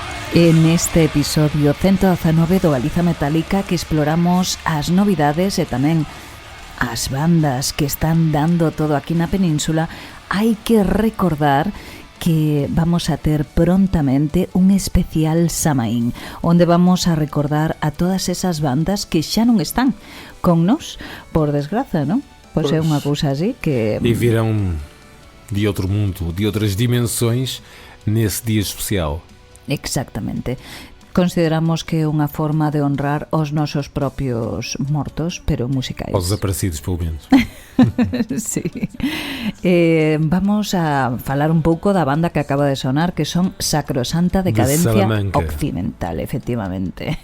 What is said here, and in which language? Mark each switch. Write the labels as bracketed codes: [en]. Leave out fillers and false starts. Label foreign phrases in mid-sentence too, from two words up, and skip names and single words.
[gl] En este episodio 119 do Galiza Metálica que exploramos as novidades e tamén as bandas que están dando todo aquí na península, hai que recordar que vamos a ter prontamente un especial Samaín, onde vamos a recordar a todas esas bandas que xa non están con nos, por desgraza, non? Pois é unha cousa así que... [pt] E virão de outro mundo, de outras dimensões nesse dia especial. [gl] Exactamente. Consideramos que é unha forma de honrar os nosos propios mortos, pero musicais. [pt] Os desaparecidos, pelo menos. [gl] Sí. Vamos a falar un pouco da banda que acaba de sonar, que son Sacrosanta Decadencia Occidental, efectivamente.